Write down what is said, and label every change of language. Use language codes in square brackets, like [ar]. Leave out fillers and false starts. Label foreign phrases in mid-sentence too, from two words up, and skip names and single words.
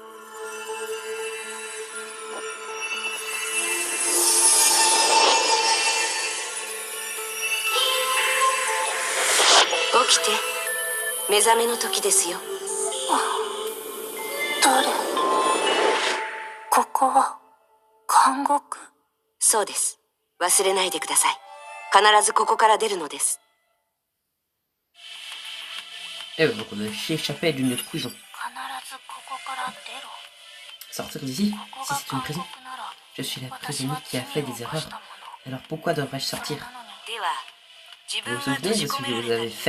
[ja] 起きて。目覚めの時ですよ。誰？ここは監獄？そうです。忘れないでください。必ずここから出るのです。 [fr] Et donc on a échappé d'une prison. Sortir d'ici? Si c'est une prison? Je suis la prisonnière qui a fait des erreurs. Alors pourquoi devrais-je sortir? Vous vous souvenez de ce que vous avez fait?